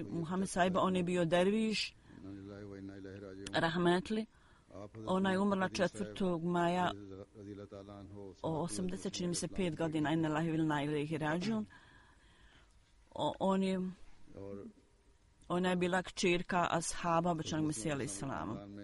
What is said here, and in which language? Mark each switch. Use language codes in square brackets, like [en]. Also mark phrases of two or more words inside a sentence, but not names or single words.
[bs] Muhammed sahiba, on je bio derviš, rahmetli. Ona je umrla 4. maja o 80, čini mi se 5 godina, [ar] إنا لله وإنا إليه راجعون. [bs] Ona je bila kćerka ashaba obećanog Mesija [ar] عليه السلام.